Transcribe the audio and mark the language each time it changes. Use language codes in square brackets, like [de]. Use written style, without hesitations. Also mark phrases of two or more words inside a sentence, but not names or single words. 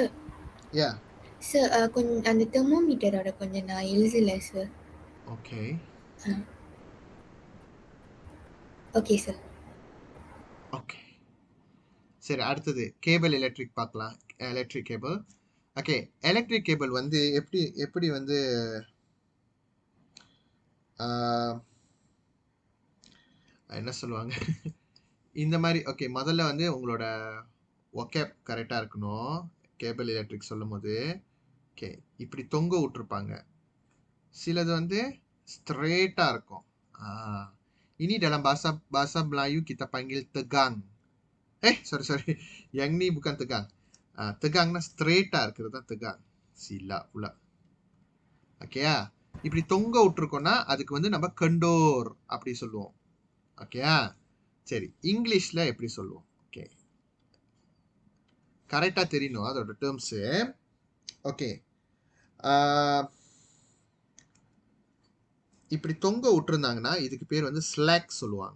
[en] Yeah. Sir, [ta] அந்த தெர்மோமீட்டரோட கொஞ்சம் நான் எழுதல சார். [en] Okay. okay sir. [ta] ஓகே, சரி, அடுத்தது [en] cable electric [ta] பார்க்கலாம். [en] electric cable. [ta] ஓகே, [en] electric cable [ta] வந்து எப்படி வந்து என்ன சொல்லுவாங்க இந்த மாதிரி. ஓகே, முதல்ல வந்து உங்களோட ஒகேப் கரெக்டாக இருக்கணும். [en] cable electric [ta] சொல்லும் போது ஓகே இப்படி தொங்க விட்டுருப்பாங்க, சிலது வந்து ஸ்ட்ரெயிட்டாக இருக்கும். [ms] Ini dalam bahasa Melayu kita panggil tegang. Sorry. Yang ni bukan tegang. Tegang na [ta] straight-ஆ இருக்கிறது தான் [ms] tegang. Silap pula. [ta] ஓகேயா, இப்படி தொங்க விட்டுருக்கோம்னா அதுக்கு வந்து நம்ம கண்டோர் அப்படி சொல்லுவோம். ஓகேயா, சரி, இங்கிலீஷ்ல எப்படி சொல்லுவோம்? ஓகே, கரெக்டா தெரியணும் அதோட டேர்ம்ஸ். ஓகே, இப்படி தொங்க விட்டுருந்தாங்கன்னா இதுக்கு பேர் வந்து ஸ்லாக் சொல்லுவாங்க.